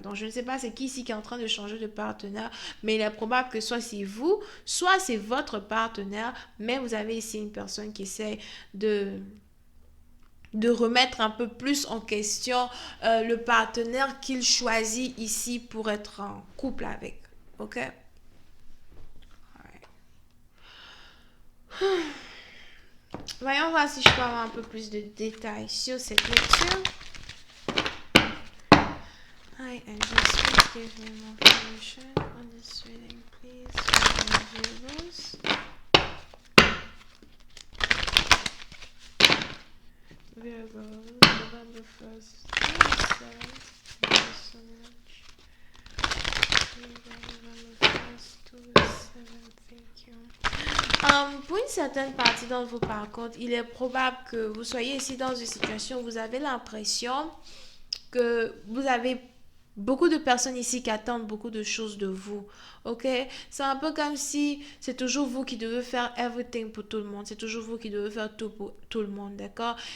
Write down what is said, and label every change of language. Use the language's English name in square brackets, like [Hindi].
[French] Donc, je ne sais pas c'est qui ici qui est en train de changer de partenaire, mais il est probable que soit c'est vous, soit c'est votre partenaire, mais vous avez ici une personne qui essaie de remettre un peu plus en question le partenaire qu'il choisit ici pour être en couple avec. OK? Alright. Voyons voir si je peux avoir un peu plus de détails sur cette lecture. [English] Hi, Angels, please give me more information on this reading, please. Virgos. Virgos, November 1st, 27th, November 1st to the 7th, thank you. [French] Pour une certaine partie d'entre vous, par contre, il est probable que vous soyez ici dans une situation où vous avez l'impression que vous avez beaucoup de personnes ici qui attendent beaucoup de choses de vous. Ok? C'est un peu comme si c'est toujours vous qui devez faire everything pour tout le monde. C'est toujours vous qui devez faire tout pour tout le monde. D'accord?